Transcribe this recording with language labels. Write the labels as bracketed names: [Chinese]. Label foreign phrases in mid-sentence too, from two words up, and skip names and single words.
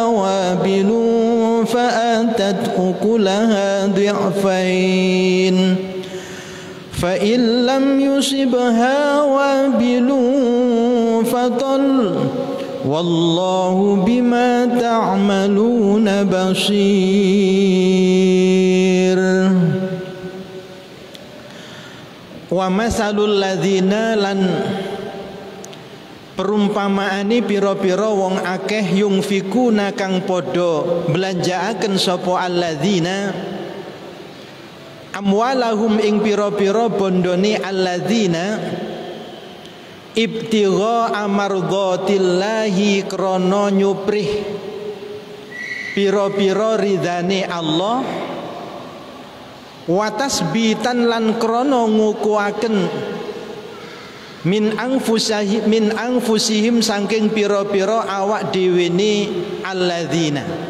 [Arabic] وابل فآتت أكلها ضعفين فإن لم يصبها وابل فطل والله بما تعملون بصير. ومثل الذين [Javanese] lan perumpamaane pira-pira wong akeh yungfikuna kang padha belanjaaken sapa alladzina amwalahum ing pira-pira bondone [Arabic] الذين ابتغاء مرضات الله [Javanese] krana nyuprih pira-pira ridane Allah [Arabic] وتثبيتا [Javanese] lan krana ngukuhaken [Arabic] من أنفسهم [Javanese] saking pira-pira awak dhewene alladzina